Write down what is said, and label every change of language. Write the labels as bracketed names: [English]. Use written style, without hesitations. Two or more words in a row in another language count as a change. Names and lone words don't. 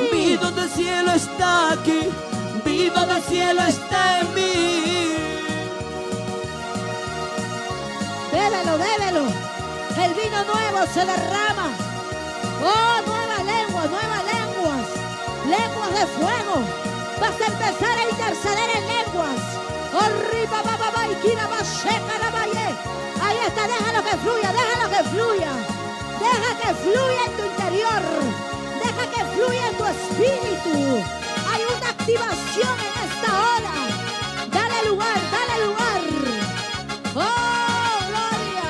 [Spanish] Vino del cielo está aquí. Vino del cielo está en mí. Bébelo, bébelo. El vino nuevo se derrama. Oh, nuevas lenguas, nuevas lenguas. Lenguas de fuego. Vas a empezar a interceder en lenguas. Oh, riba, ba, ba, ba, y kira, ba, sheka, ra, ba, ye. Ahí está, déjalo que fluya, déjalo que fluya. Deja que fluya en tu interior. Deja que fluya en tu espíritu. Hay una activación en esta hora. Dale lugar, dale lugar. Oh, gloria.